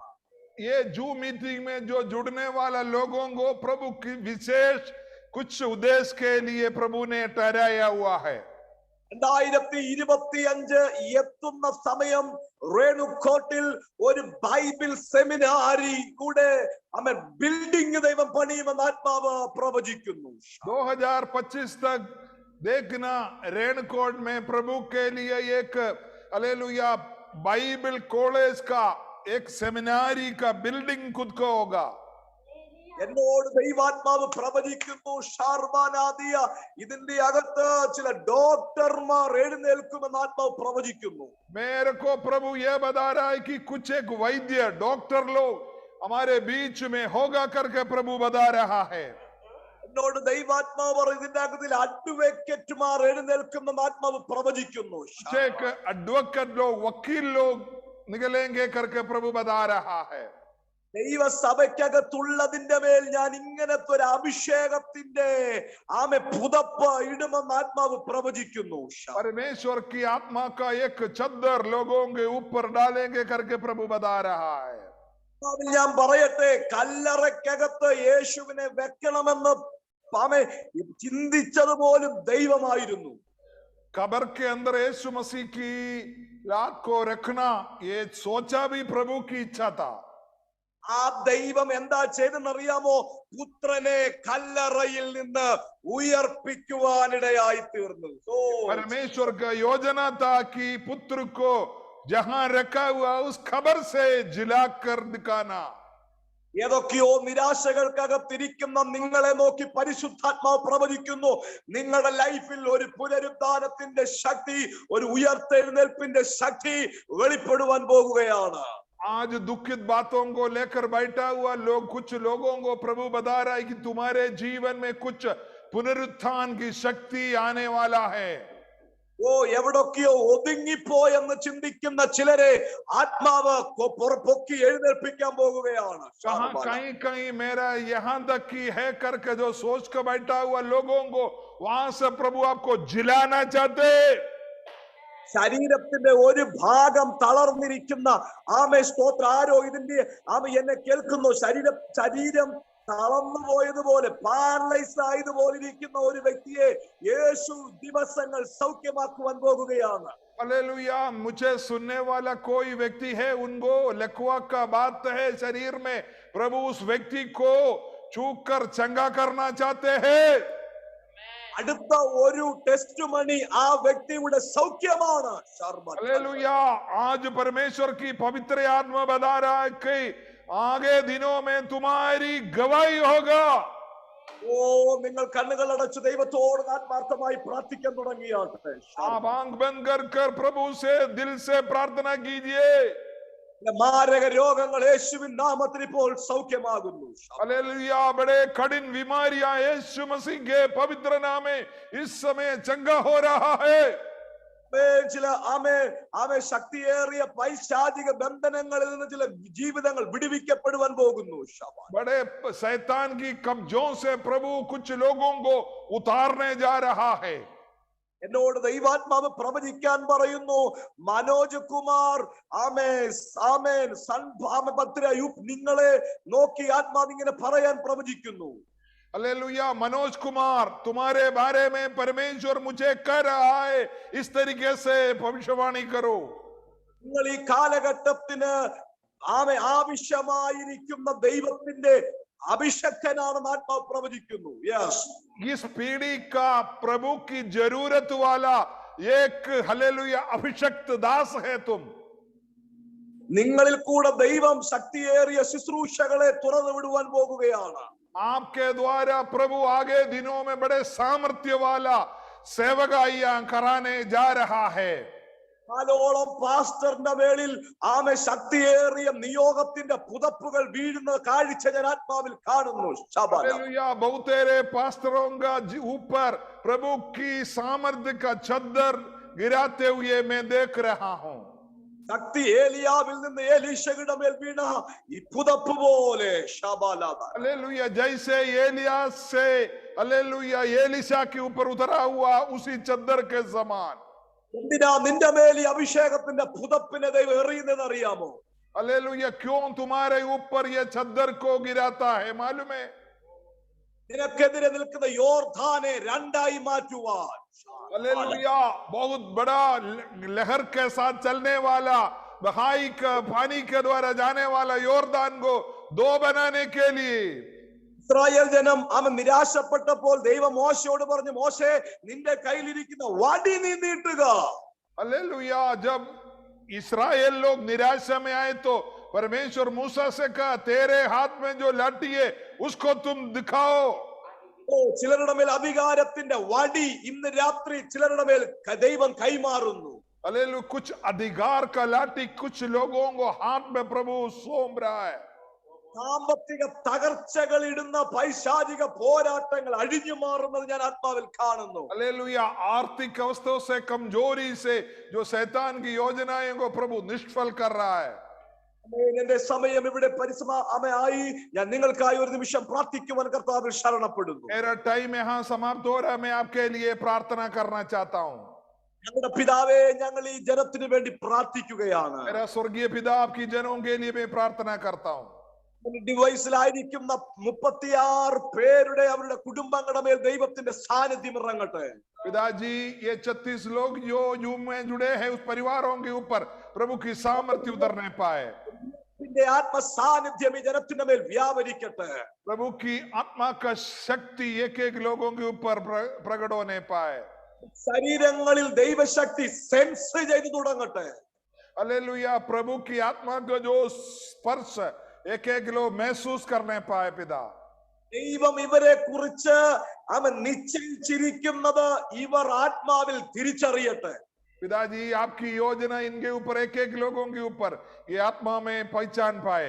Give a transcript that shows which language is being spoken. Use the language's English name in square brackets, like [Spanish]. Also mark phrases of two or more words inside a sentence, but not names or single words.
[Hindi] ये [English] zoom meeting [Hindi] में जो जुड़ने वाला लोगों को प्रभु की विशेष कुछ उद्देश्य के लिए प्रभु ने ठहराया हुआ है। [Malayalam] 2025 എത്തുന്ന സമയം റേണുക്കോട്ടിൽ ഒരു [English] Bible seminary [Malayalam] കൂടെ ബിൽഡിംഗ് ദൈവം പണിയുമെന്ന് ആത്മാവ് പ്രവചിക്കുന്നു. [Hindi] 2025 तक देखना रेणुकोट में प्रभु के लिए एक हालेलुया [English] Bible college [Hindi] का एक सेमिनारी का बिल्डिंग खुद को होगा। [Malayalam] എന്നോട് ദൈവാത്മാവ് പ്രവചിക്കുന്നു, ഷാർബാനാദിയ ഇതിന്റെ അകത്ത് ചില ഡോക്ടർമാർ എഴുന്നേൽക്കുമെന്ന് ആത്മാവ് പ്രവചിക്കുന്നു. [Hindi] मेरे को प्रभु ये बता रहा है कि कुछ एक वैद्य डॉक्टर लोग हमारे बीच में होगा करके प्रभु बता रहा है। [Malayalam] എന്നോട് ദൈവാത്മാവ് ഇതിന്റെ അകത്തിൽ അഡ്വക്കേറ്റുമാർ എഴുന്നേൽക്കുമെന്ന് ആത്മാവ് പ്രവചിക്കുന്നു. [Hindi] एक एडवोकेट लोग, वकील लोग निकलेंगे करके प्रभु बता रहा है। [Malayalam] ദൈവസഭയ്ക്കകത്തുള്ളതിന്റെ മേൽ ഞാൻ ഇങ്ങനത്തെ ഒരു അഭിഷേകത്തിന്റെ പുതപ്പ് ഇടുമെന്ന് ആത്മാവ് പ്രവചിക്കുന്നു. [Hindi] परमेश्वर की आत्मा का एक चद्दर लोगों के ऊपर डालेंगे करके प्रभु बता रहा है। [Malayalam] ഞാൻ പറയട്ടെ, കല്ലറയ്ക്കകത്ത് യേശുവിനെ വെക്കണമെന്ന് ചിന്തിച്ചത് പോലും ദൈവമായിരുന്നു. [Hindi] कब्र के अंदर यीशु मसीह की लात को रखना ये सोचा भी प्रभु की इच्छा था। [Malayalam] ആ ദൈവം എന്താ ചെയ്തെന്നറിയാമോ? പുത്രനെ കല്ലറയിൽ നിന്ന് ഉയർപ്പിക്കുവാനിടയായി തീർന്നു. [Hindi] परमेश्वर का योजना था कि पुत्र को जहां रखा हुआ उस खबर से जिलाकर दिखाना। [Malayalam] ഏതൊക്കെയോ നിരാശകൾക്കകത്തിരിക്കുന്ന നിങ്ങളെ നോക്കി പരിശുദ്ധാത്മാവ് പ്രവചിക്കുന്നു, നിങ്ങളുടെ ലൈഫിൽ ഒരു പുനരുദ്ധാനത്തിന്റെ ശക്തി, ഒരു ഉയർത്തെഴുന്നേൽപ്പിന്റെ ശക്തി വെളിപ്പെടുവാൻ പോകുകയാണ്. [Hindi] आज दुखित बातों को लेकर बैठा हुआ लोग, कुछ लोगों को प्रभु बता रहा है कि तुम्हारे जीवन में कुछ पुनरुत्थान की शक्ति आने वाला है। [Malayalam] ഓ, എവിടൊക്കെയോ ഒതുങ്ങിപ്പോയെന്ന് ചിന്തിക്കുന്ന ചിലരെ ആത്മാവ് പൊക്കി എഴുന്നേൽപ്പിക്കാൻ പോകുകയാണ്. [Hindi] कहीं कहीं मेरा यहाँ तक की है करके जो सोच कर बैठा हुआ लोगों को वहां से प्रभु आपको जिलाना चाहते। [Malayalam] ശരീരത്തിന്റെ ഒരു ഭാഗം തളർന്നിരിക്കുന്ന സ്തോത്ര ആരോ ഇതിന്റെ എന്നെ കേൾക്കുന്നു, ശരീരം തളർന്നു പോയതുപോലെ പാരലൈസ് ആയതുപോലെ ഇരിക്കുന്ന ഒരു വ്യക്തിയെ യേശു ദിവസങ്ങൾ സൗഖ്യമാക്കുവാൻ പോകുകയാണ്. [Hindi] हालेलुया, मुझे सुनने वाला कोई व्यक्ति है, उनको लकवा का बात है शरीर में, प्रभु उस व्यक्ति को छू कर चंगा करना चाहते हैं। [Malayalam] അടുത്ത ഒരു ടെസ്റ്റ് മണി ആ വ്യക്തിയുടെ സൗഖ്യമാണ്. [Hindi] हालेलुया, आज परमेश्वर की पवित्र आत्मा बता रहा है कि आगे दिनों में तुम्हारी गवाही होगा। [Malayalam] ഓ, നിങ്ങൾ കണ്ണുകൾ അടച്ച് ദൈവത്തോട് ആത്മാർത്ഥമായി പ്രാർത്ഥിക്കാൻ തുടങ്ങിയാട്ടെ. [Hindi] आप आंख बंद कर प्रभु से दिल से प्रार्थना कीजिए। [Malayalam] മാരക രോഗങ്ങൾ യേശുവിൻ നാമത്തിൽ ഇപ്പോൾ സൗഖ്യമാകുന്നു. [Hindi] हालेलुया, बड़े कठिन बीमारियां यीशु मसीह के पवित्र नाम में इस समय चंगा हो रहा है. [Malayalam] ചില ആമേ ശക്തിയേറിയ പൈശാചിക ബന്ധനങ്ങളിൽ നിന്ന് ചില ജീവിതങ്ങൾ വിടുവിക്കപ്പെടുവാൻ പോകുന്നു. बड़े शैतान की कब्जों से प्रभु कुछ लोगों को उतारने जा रहा है. എന്നോട് ദൈവാത്മാവ് പ്രവചിക്കാൻ പറയുന്നു. മനോജ് കുമാർ നിങ്ങളെ നോക്കി ആത്മാവ് ഇങ്ങനെ പറയാൻ പ്രവചിക്കുന്നു. [Hindi] हालेलुया, मनोज कुमार, तुम्हारे बारे में परमेश्वर मुझे कह रहा है, इस तरीके से भविष्यवाणी करो. [Malayalam] നിങ്ങൾ ഈ കാലഘട്ടത്തിന് ആവശ്യമായിരിക്കുന്ന ദൈവത്തിന്റെ അഭിഷക്തനാണെന്ന് ആത്മാവ് പ്രവചിക്കുന്നു. യെസ്, [Hindi] इस पीढ़ी का प्रभु की जरूरत वाला एक हालेलुया अभिषक्त दास है तुम. [Malayalam] നിങ്ങളിൽ കൂടെ ദൈവം ശക്തിയേറിയ ശുശ്രൂഷകളെ തുറന്നു വിടുവാൻ പോകുകയാണ്. [Hindi] आपके द्वारा प्रभु आगे दिनों में बड़े सामर्थ्य वाला सेवकाइयां कराने जा रहा है. [Malayalam] കാലോളം പാസ്റ്ററിന്റെ മേളിൽ ശക്തിയേറിയ നിയോഗത്തിന്റെ പുതപ്പുകൾ വീഴുന്ന കാഴ്ച ഞാൻ ആത്മാവിൽ കാണുന്നു. [Hindi] हालेलुया, बहुतेरे पास्टरों का ऊपर प्रभु की सामर्थ्य का चद्दर गिराते हुए मैं देख रहा हूं. [Malayalam] ശക്തി ഏലിയാവിൽ നിന്ന് എലീശയുടെ മേൽ വീണ ഈ പുതപ്പ് പോലെ. [Hindi] हालेलुया, जैसे एलियास से हालेलुया एलीशा के ऊपर उतरा हुआ उसी चद्दर के समान. [Malayalam] എന്തിനാ നിന്റെ മേൽ ഈ അഭിഷേകത്തിന്റെ പുതപ്പിനെ ദൈവം എറിയുന്നത് അറിയാമോ? [Hindi] हालेलुया, क्यों तुम्हारे ऊपर ये चद्दर को गिराता है मालूम है? [Malayalam] നിനക്കെതിരെ നിൽക്കുന്ന യോർദാനെ രണ്ടായി മാറ്റുവാൻ. [Hindi] हालेलुया, बहुत बड़ा लहर के साथ चलने वाला बहाई का पानी के द्वारा जाने वाला योर्दान को दो बनाने के लिए. [Malayalam] ഇസ്രായേൽ ജനം നിരാശപ്പെട്ടപ്പോൾ ദൈവം മോശയോട് പറഞ്ഞു, മോശേ നിന്റെ കയ്യിലിരിക്കുന്ന വടി നീ നീട്ടുക. [Hindi] हालेलुया, जब इस्राएल लोग निराशा में आए तो परमेश्वर मूसा से कहा, तेरे हाथ में जो लाठी है उसको तुम दिखाओ. [Malayalam] ചിലരുടെ മേൽ അധികാരത്തിന്റെ വടി ഇന്ന് രാത്രി ചിലരുടെ മേൽ ദൈവം കൈമാറുന്നു. [Hindi] हालेलुया, कुछ अधिकार का लाठी कुछ लोगों को हाथ में प्रभु सौंप रहा है. [Malayalam] സാമ്പത്തിക തകർച്ചകൾ ഇടുന്ന പൈശാചിക പോരാട്ടങ്ങൾ അഴിഞ്ഞു മാറുന്നത് ഞാൻ ആത്മാവിൽ കാണുന്നു. [Hindi] हालेलुया, आर्थिक अवस्थाओं से कमजोरी से जो शैतान की योजनाएं को प्रभु निष्फल कर रहा है. [Malayalam] എന്റെ സമയം ഇവിടെ പരിസമായി ഞാൻ നിങ്ങൾക്കായി ഒരു നിമിഷം പ്രാർത്ഥിക്കുവാൻ കർത്താവിൽ ശരണപ്പെടുന്നു. [Hindi] मेरा टाइम यहाँ समाप्त हो रहा है, मैं आपके लिए प्रार्थना करना चाहता हूँ. [Malayalam] ഞങ്ങളുടെ പിതാവേ, ഞങ്ങൾ ഈ ജനത്തിന് വേണ്ടി പ്രാർത്ഥിക്കുകയാണ്. [Hindi] मेरा स्वर्गीय पिता, आपकी जनों के लिए मैं प्रार्थना करता हूँ. [Malayalam] ഡിവൈസിലായിരിക്കുന്ന 36 പേരുടെ അവരുടെ കുടുംബങ്ങളുടെ മേൽ ദൈവത്തിന്റെ സാന്നിധ്യം ഇറങ്ങട്ടെ. [Hindi] पिताजी, ये 36 लोग जो यूं में जुड़े हैं उस परिवारों के ऊपर प्रभु की सामर्थ्य उतरने पाए. [Malayalam] ആത്മ സാന്നിധ്യം ഈ ജനത്തിന്റെ മേൽ വ്യാപരിക്കട്ടെ. [Hindi] प्रभु की आत्मा का शक्ति एक एक लोगों के ऊपर प्रकट होने पाए. [Malayalam] ശരീരങ്ങളിൽ ദൈവശക്തി സെൻസ് ചെയ്തു തുടങ്ങട്ടെ. [Hindi] हालेलुया, प्रभु की आत्मा का जो स्पर्श एक एक लोग महसूस करने पाए. पिता, [Malayalam] ദൈവം ഇവരെ കുറിച്ച് നിശ്ചയിച്ചിരിക്കുന്നത് ഇവർ ആത്മാവിൽ തിരിച്ചറിയട്ടെ. [Hindi] पिताजी, आपकी योजना इनके ऊपर एक एक लोगों के ऊपर ये आत्मा में पहचान पाए.